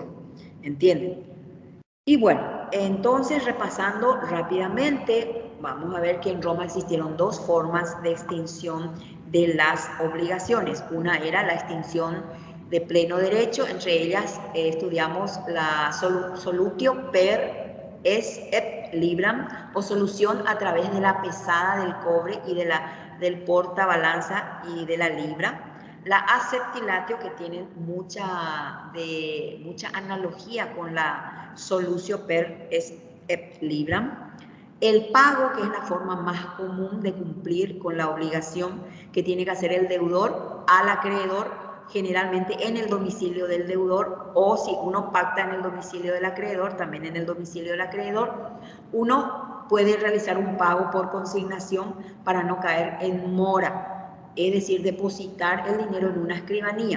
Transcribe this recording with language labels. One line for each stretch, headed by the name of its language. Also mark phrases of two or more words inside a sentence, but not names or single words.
Spanish: ¿Entienden? Y bueno, entonces repasando rápidamente, vamos a ver que en Roma existieron 2 formas de extinción de las obligaciones. Una era la extinción de pleno derecho, entre ellas estudiamos la
Latin: solutio per es et libram,
Spanish: o solución a través de la pesada del cobre y del portabalanza y de la libra. La acceptilatio, que tiene mucha analogía con la
Latin: solutio per es et libram.
Spanish: El pago, que es la forma más común de cumplir con la obligación que tiene que hacer el deudor al acreedor, generalmente en el domicilio del deudor, o si uno pacta en el domicilio del acreedor, también en el domicilio del acreedor. Uno puede realizar un pago por consignación para no caer en mora, es decir, depositar el dinero en una escribanía.